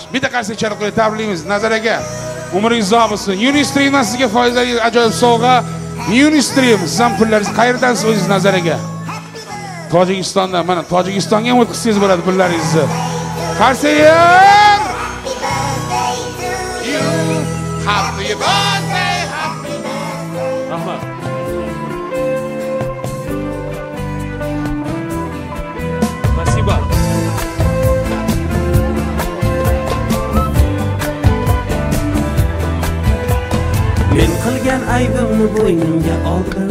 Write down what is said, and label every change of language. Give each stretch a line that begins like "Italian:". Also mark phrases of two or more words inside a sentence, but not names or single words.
Uzbek: Bitta qarsak chalib qo'yib tabriklaymiz Nazar aka. Umringiz uzoq bo'lsin. Unistreamdan sizga foydali ajoyib sovg'a. Unistream siz ham pullaringiz qayerdansiz o'zingiz Nazar aka? Tojikistondan. Mana Tojikistonga ham o'tkazsangiz bo'ladi pullaringizni. Qarsaylar!
English: Happy birthday, happy birthday.
Uzbek: Rahmat. Спасибо. Men qilgan aybimni bo'ynimga oldim.